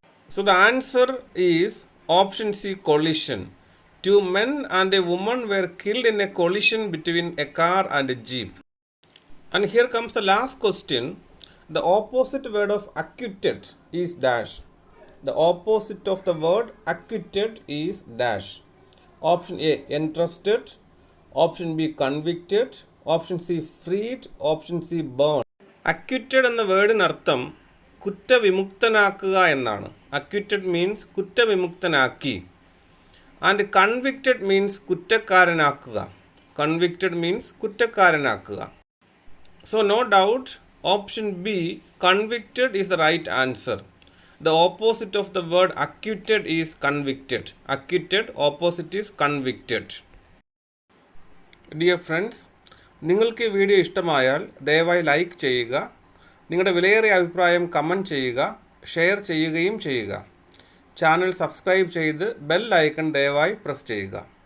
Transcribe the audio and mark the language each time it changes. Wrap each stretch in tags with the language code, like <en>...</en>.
<en>So the answer is option C, collision. 2 men and a woman were killed in a collision between a car and a jeep. And here comes the last question. The opposite word of acquitted is dash. The opposite of the word acquitted is dash. Option A, entrusted. Option B, convicted. Option C, freed. Option C, burned.</en> <ml>Acquitted എന്ന വേർഡിനർത്ഥം കുറ്റവിമുക്തനാക്കുക എന്നാണ്.</ml> <en>Acquitted means കുറ്റവിമുക്തനാക്കി. And convicted means കുറ്റക്കാരനാക്കുക. Convicted means കുറ്റക്കാരനാക്കുക. So no doubt, option B, convicted is the right answer. The opposite of the word acquitted is convicted. Acquitted, opposite is convicted.</en> <ml>Dear friends, നിങ്ങൾക്ക് ഈ video ഇഷ്ടമായാൽ ദയവായി like ചെയ്യുക, നിങ്ങളുടെ വിലയേറിയ അഭിപ്രായം comment ചെയ്യുക, share ചെയ്യുകയും ചെയ്യുക. ചാനൽ സബ്സ്ക്രൈബ് ചെയ്ത് ബെൽ ഐക്കൺ ദയവായി പ്രസ് ചെയ്യുക.</ml>